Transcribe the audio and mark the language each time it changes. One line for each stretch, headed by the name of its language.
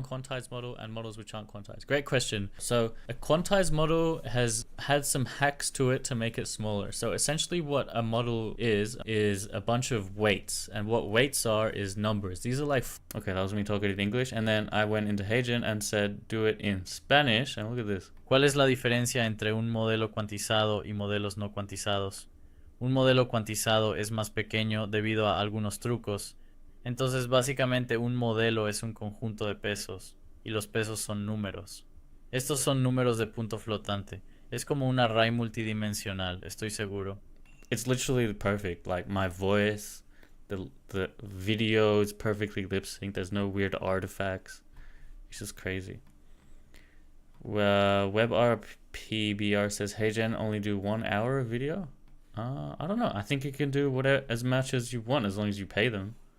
English: between a quantized model and models which aren't quantized? Great question. So a quantized model has had some hacks to it to make it smaller. So essentially what a model is a bunch of weights. And what weights are is numbers. These are like... Okay, that was me talking in English. And then I went into HeyGen and said, do it in Spanish. And look at this.
Spanish: ¿Cuál es la diferencia entre un modelo cuantizado y modelos no cuantizados? Un modelo cuantizado es más pequeño debido a algunos trucos. Entonces básicamente un modelo es un conjunto de pesos y los pesos son números. Estos son números de punto flotante. Es como un array multidimensional, estoy seguro.
English: It's literally perfect. Like my voice, the video is perfectly lip synced. There's no weird artifacts. It's just crazy. WebRPBR says, HeyGen only do 1 hour of video? I don't know. I think it can do whatever, as much as you want, as long as you pay them.